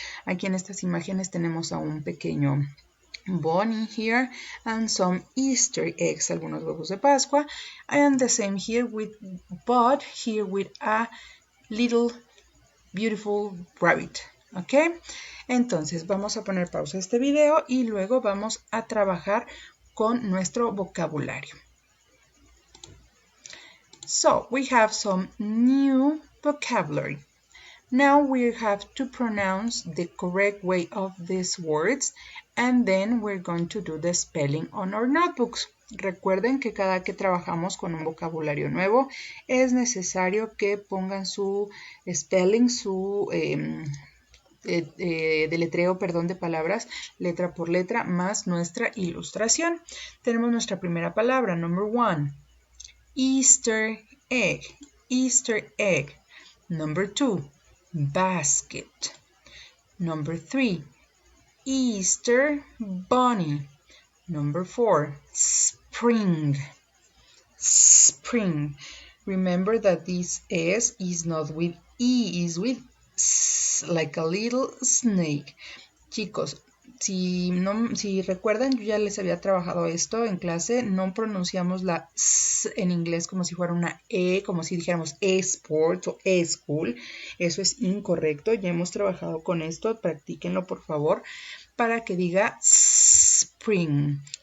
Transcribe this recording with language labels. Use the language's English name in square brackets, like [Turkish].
[Spanish] Aquí en estas imágenes tenemos a un pequeño [English] bunny here and some Easter eggs, [Spanish] algunos huevos de Pascua, [English] and the same here with but here with a little beautiful rabbit. ¿Ok? [Spanish] Entonces vamos a poner pausa a este video y luego vamos a trabajar con nuestro vocabulario. [English] So we have some new vocabulary. Now we have to pronounce the correct way of these words and then we're going to do the spelling on our notebooks. [Spanish] Recuerden que cada que trabajamos con un vocabulario nuevo es necesario que pongan su spelling, su deletreo, perdón, de palabras, letra por letra, más nuestra ilustración. Tenemos nuestra primera palabra, [English] number one, [Spanish] Easter egg, Easter egg. [English] Number two, basket. Number three, Easter bunny. Number four, spring. Spring. Remember that this S is not with E, is with S, like a little snake. [Spanish] Chicos, si recuerdan, yo ya les había trabajado esto en clase, no pronunciamos la S en inglés como si fuera una E, como si dijéramos e-sports o e-school. Eso es incorrecto, ya hemos trabajado con esto, practíquenlo por favor, para que diga spring.